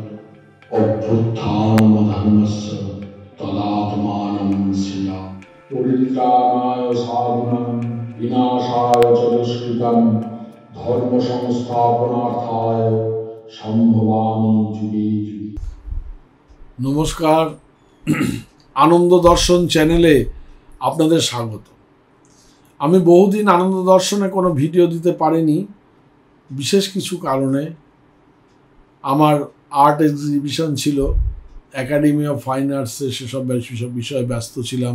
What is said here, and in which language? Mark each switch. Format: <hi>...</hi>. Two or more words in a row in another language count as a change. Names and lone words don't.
<sa>अभ्युत्थानमधर्मस्य तदात्मानं सृजामि परित्राणाय साधूनां विनाशाय च दुष्कृतं धर्म संस्थापनार्थाय সম্ভবামি যুগে যুগে।</sa> <bn>নমস্কার, আনন্দ দর্শন চ্যানেলে আপনাদের স্বাগত। আমি বহুদিন আনন্দ দর্শনে কোনো ভিডিও দিতে পারিনি, বিশেষ কিছু কারণে। আমার আর্ট এক্সিবিশন ছিল, একাডেমি অফ ফাইন আর্টসে, সেসব বিষয়ে ব্যস্ত ছিলাম।</bn>